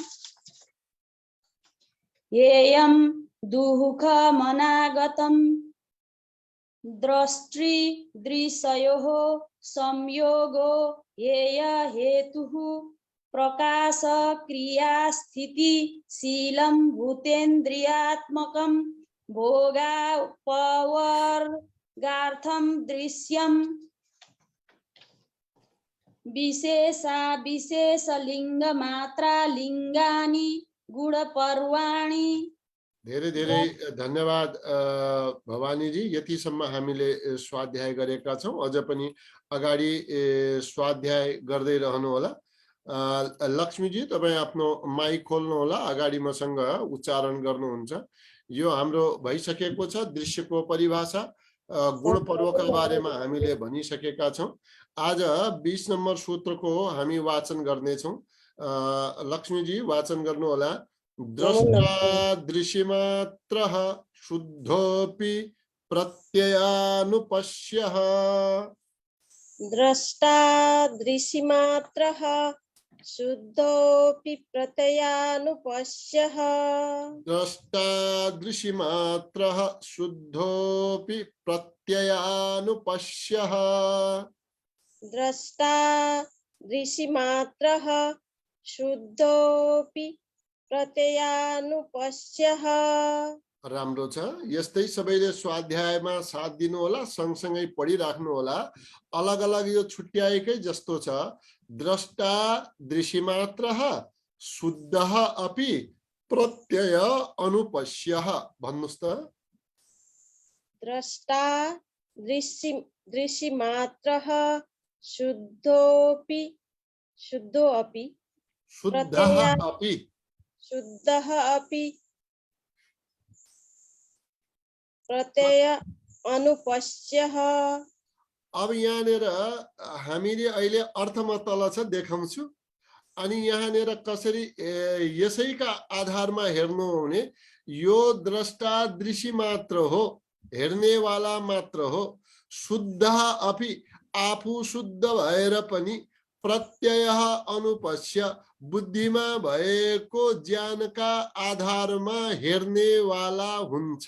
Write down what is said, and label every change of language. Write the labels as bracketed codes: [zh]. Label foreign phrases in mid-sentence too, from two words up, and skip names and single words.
[sa] येयं दुःखमनागतं द्रष्टृ दृश्ययोः संयोगो येय हेतुः प्रकाश क्रिया स्थिति शीलं भूतेन्द्रियात्मकं भोगापवर्गार्थं दृश्यं विशेषा विशेष लिंग मात्रा लिंगानि गुण पर्वाणि। [ne] धेरै धेरै धन्यवाद भवानी जी। यतिसम्म हामीले स्वाध्याय गरेका छौं। अझ पनि अगाडि स्वाध्याय गर्दै रहनु होला। लक्ष्मीजी तपाईं आफ्नो माइक खोल्नु होला, अगाडि मसँग उच्चारण गर्नुहुन्छ। यो हाम्रो भइसकेको छ। दृश्यको परिभाषा गुण पर्वका बारेमा हामीले भनिसकेका छौं। आज 20 नम्बर सूत्रको हामी वाचन गर्नेछौं। लक्ष्मीजी वाचन गर्नु होला। [sa] द्रष्टा दृश्यमात्रः शुद्धोऽपि प्रत्ययानुपश्यः। द्रष्टा दृश्यमात्रः शुद्धोऽपि प्रत्ययानुपश्यः। द्रष्टा दृश्यमात्रः शुद्धोऽपि प्रत्ययानुपश्यः। द्रष्टा दृश्यमात्रः शुद्धोऽपि प्रत्ययानुपश्यः। [ne] राम्रो छ। यस्तै सबैले स्वाध्यायमा साथ दिनु होला, सँगसँगै पढिराख्नु होला। अलग अलग यो छुट्याएकै जस्तो छ। [sa] द्रष्टा दृश्यमात्रः शुद्धः अपि प्रत्यय अनुपश्यः। [ne] भन्नुस् त। [sa] द्रष्टा दृश्यमात्रः शुद्धोऽपि शुद्धः अपि प्रत्यय अनुपश्यः। [ne] अब यहाँनिर हामीले अहिले अर्थमा तल छ देखाउँछु। अनि यहाँनिर कसरी यसैका आधारमा हेर्नु हो भने यो द्रष्टा दृश्य मात्र हो, हेर्नेवाला मात्र हो। [sa] शुद्ध अपि [ne] आफू शुद्ध भएर पनि [sa] प्रत्यय अनुपश्य [ne] बुद्धिमा भएको ज्ञानका आधारमा हेर्नेवाला हुन्छ।